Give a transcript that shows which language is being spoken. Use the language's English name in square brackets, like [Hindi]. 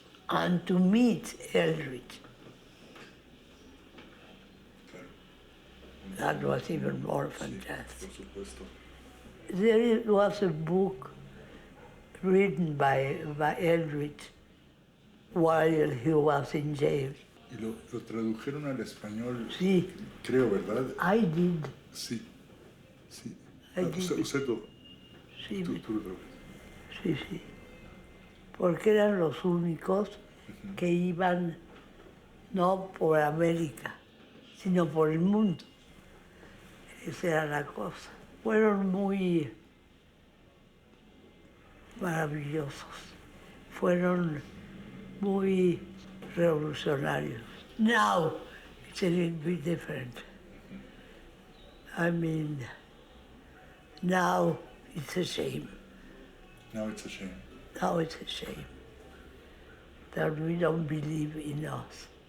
[English] And to meet Eldridge, that was even more fantastic. [Spanish] por supuesto. [English] There was a book written by Eldridge while he was in jail. [Spanish] Y lo tradujeron al español, Sí, creo, ¿verdad? [English] I did. [Spanish] Sí, sí. [English] I did. [Spanish] Usted Sí, tú lo traduces. sí, sí. Porque eran los únicos que iban no por América, sino por el mundo. Esa era la cosa. Fueron muy maravillosos. Fueron muy revolucionarios. [English] Now it's a little bit different. I mean, now it's a shame. Now it's a shame. Now it's a shame that we don't believe in us.